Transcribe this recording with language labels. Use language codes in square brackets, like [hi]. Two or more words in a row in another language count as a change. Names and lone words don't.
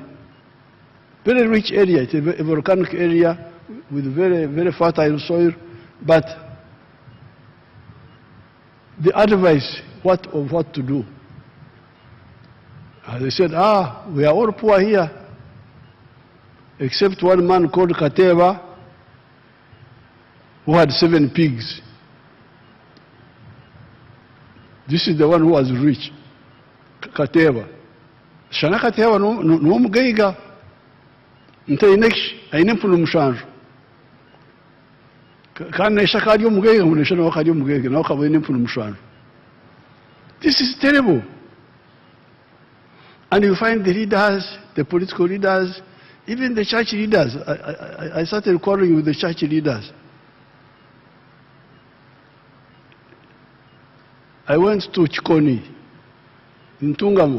[en] Very rich area, it's a volcanic area with very, very fertile soil, but the advice what to do. They said, we are all poor here, except one man called Kateva, who had 7 pigs. This is the one who was rich, Kateva. [nyn] Shana Kateva no mugeiga. Nte inesh aine pulu mushanju. [en] This is terrible. And you find the leaders, the political leaders, even the church leaders. I started quarreling with the church leaders. I went to Chikoni, in Tungamo.